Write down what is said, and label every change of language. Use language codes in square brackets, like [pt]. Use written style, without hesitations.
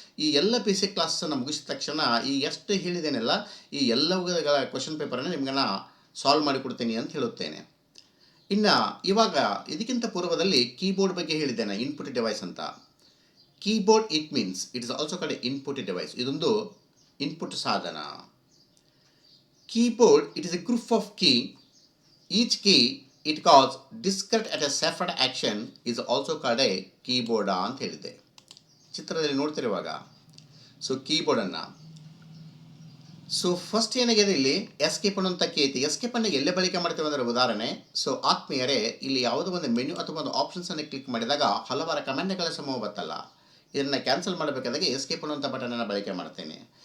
[kn] ಈ ಎಲ್ಲ ಬೇಸಿಕ್ ಕ್ಲಾಸನ್ನು ಮುಗಿಸಿದ ತಕ್ಷಣ ಈ ಎಷ್ಟು ಹೇಳಿದ್ದೇನೆಲ್ಲ ಈ ಎಲ್ಲವುಗಳ ಕ್ವಶನ್ ಪೇಪರನ್ನು ನಿಮ್ಗೆ ಸಾಲ್ವ್ ಮಾಡಿಕೊಡ್ತೀನಿ ಅಂತ ಹೇಳುತ್ತೇನೆ. ಇನ್ನು ಇವಾಗ ಇದಕ್ಕಿಂತ ಪೂರ್ವದಲ್ಲಿ ಕೀಬೋರ್ಡ್ ಬಗ್ಗೆ ಹೇಳಿದ್ದೇನೆ, ಇನ್ಪುಟ್ ಡಿವೈಸ್ ಅಂತ. [en] Keyboard it means it is also called input device. [kn] ಇದೊಂದು ಇನ್ಪುಟ್ ಸಾಧನ. [en] Keyboard, it is a group of key. Each key it calls discrete at a separate action is also called a keyboard [kn] ಅಂತ ಹೇಳಿದೆ. ಚಿತ್ರದಲ್ಲಿ ನೋಡ್ತಿರುವಾಗ so ಕೀಬೋರ್ಡನ್ನು first ಏನಾಗಿದೆ, ಇಲ್ಲಿ escape ಅನ್ನೋಂಥ key ಐತಿ. ಎಸ್ಕೇಪನ್ನು ಎಲ್ಲೇ ಬಳಕೆ ಮಾಡ್ತೇವೆ ಅಂದರೆ ಉದಾಹರಣೆ, ಆತ್ಮೀಯರೇ, ಇಲ್ಲಿ ಯಾವುದೋ ಒಂದು ಮೆನ್ಯು ಅಥವಾ ಒಂದು ಆಪ್ಷನ್ಸನ್ನು ಕ್ಲಿಕ್ ಮಾಡಿದಾಗ ಹಲವಾರು ಕಮೆಂಟ್ಗಳ ಸಮೂಹ ಬರ್ತಲ್ಲ, ಇದನ್ನು ಕ್ಯಾನ್ಸಲ್ ಮಾಡಬೇಕಾದಾಗ ಎಸ್ಕೇಪ್ ಅನ್ನೋಂಥ ಬಟನನ್ನು ಬಳಕೆ ಮಾಡ್ತೇನೆ.